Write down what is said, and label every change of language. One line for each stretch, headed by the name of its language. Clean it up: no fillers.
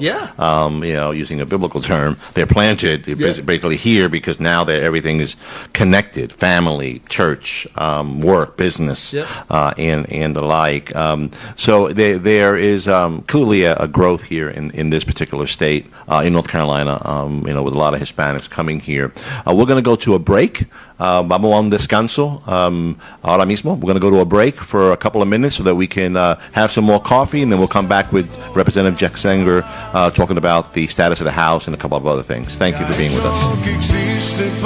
English: Using a biblical term, they're planted basically here because now everything is connected: family, church, work, business, and the like. So there is clearly a growth here in this particular state, in North Carolina, with a lot of Hispanics coming here. We're going to go to a break.
Spanish: Vamos a un descanso ahora mismo.
English: We're going to go to a break for a couple of minutes so that we can have some more coffee, and then we'll come back with Representative Jeff Zenger talking about the status of the House and a couple of other things. Thank you for being with us.